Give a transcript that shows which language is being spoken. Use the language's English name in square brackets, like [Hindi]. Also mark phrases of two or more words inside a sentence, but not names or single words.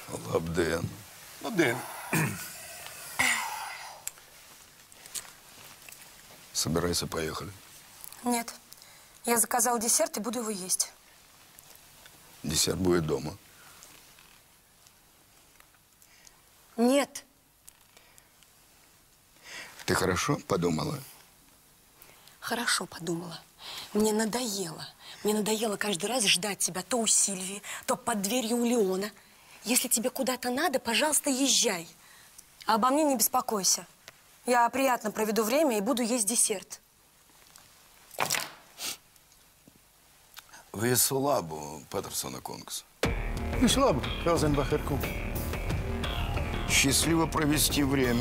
[Latvian] Labdien. Labdien. [Russian] Собирайся, поехали. Нет. Я заказал десерт и буду его есть. Десерт будет дома. Нет. Ты хорошо подумала? Хорошо подумала. Мне надоело. Мне надоело каждый раз ждать тебя то у Сильвии, то под дверью у Леона. Если тебе куда-то надо, пожалуйста, езжай. А обо мне не беспокойся. Я приятно проведу время и буду есть десерт. [Latvian] Visu labu, Pētersona kungs. Visu labu, Elzenbacher kungs. [Russian] Счастливо провести время.